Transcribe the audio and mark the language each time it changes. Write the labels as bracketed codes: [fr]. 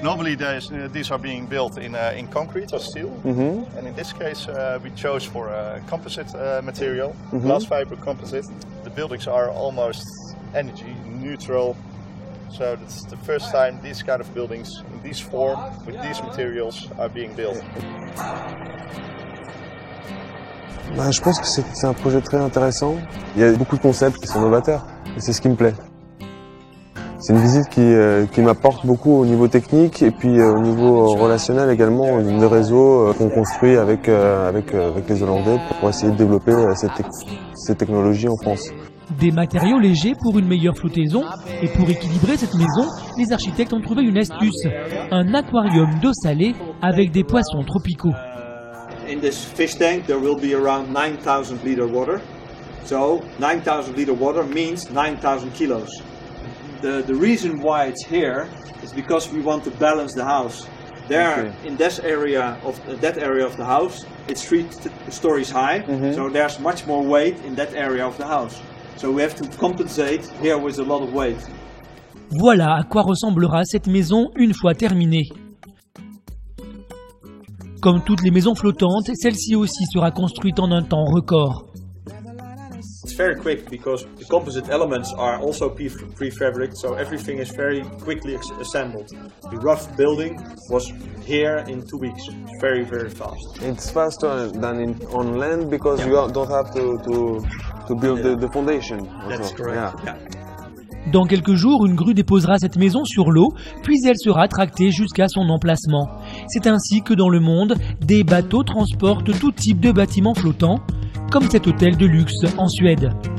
[en] Normally these are being built in concrete or steel, and in this case we chose for a composite material, glass fiber composite. The buildings are almost energy neutral, so it's the first time these kind of buildings in this form with these materials are being built. [fr] Je pense que c'est un projet très intéressant. Il y a beaucoup de concepts qui sont novateurs et c'est ce qui me plaît. C'est une visite qui m'apporte beaucoup au niveau technique et puis au niveau relationnel également, de réseau qu'on construit avec les Hollandais pour essayer de développer cette technologie en France. Des matériaux légers pour une meilleure flottaison et pour équilibrer cette maison, les architectes ont trouvé une astuce, un aquarium d'eau salée avec des poissons tropicaux. [en] In this fish tank there will be around 9,000 liter water. So 9,000 liter water means 9,000 kilos. The reason why it's here is because we want to balance the house. There, in that area of the house, it's 3 stories high, so there's much more weight in that area of the house. So we have to compensate here with a lot of weight. [fr] Voilà à quoi ressemblera cette maison une fois terminée. Comme toutes les maisons flottantes, celle-ci aussi sera construite en un temps record. [en] It's very quick because the composite elements are also prefabricated, so everything is very quickly assembled. The rough building was here in 2 weeks. It's very, very fast. It's faster than on land because you don't have to build the foundation. That's correct. Yeah. [fr] Dans quelques jours, une grue déposera cette maison sur l'eau, puis elle sera tractée jusqu'à son emplacement. C'est ainsi que dans le monde, des bateaux transportent tout type de bâtiments flottants, comme cet hôtel de luxe en Suède.